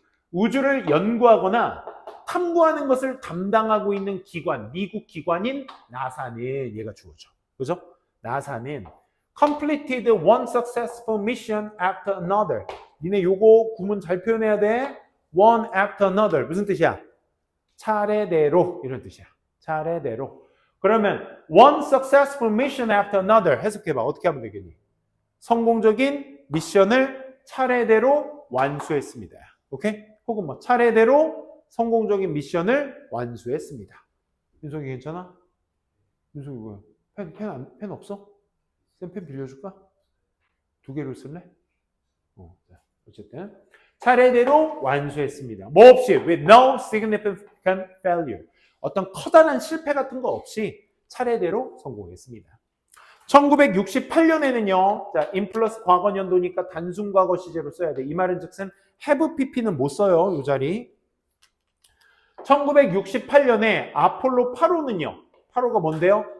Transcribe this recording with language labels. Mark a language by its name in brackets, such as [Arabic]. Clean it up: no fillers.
[Korean] 우주를 연구하거나 탐구하는 것을 담당하고 있는 기관, 미국 기관인 나사는 얘가 주어져. 그죠? 나사는 [English] completed one successful mission after another. [Korean] 니네 요거 구문 잘 표현해야 돼. [English] one after another. [Korean] 무슨 뜻이야? 차례대로 이런 뜻이야. 차례대로. 그러면 [English] one successful mission after another [Korean] 해석해봐. 어떻게 하면 되겠니? 성공적인 미션을 차례대로 완수했습니다. 오케이? 혹은 뭐 차례대로 성공적인 미션을 완수했습니다. 윤석이 괜찮아? 윤석이 뭐야? 펜 없어? 쌤 펜 빌려줄까? 2개를 쓸래? 자, 어쨌든 차례대로 완수했습니다. 뭐 없이 [English] with no significant failure. [Korean] 어떤 커다란 실패 같은 거 없이 차례대로 성공했습니다. 1968년에는요. 자, in 플러스 과거 연도니까 단순 과거 시제로 써야 돼. 이 말은 즉슨 have pp는 못 써요. 이 자리. 1968년에 아폴로 8호는요. 8호가 뭔데요?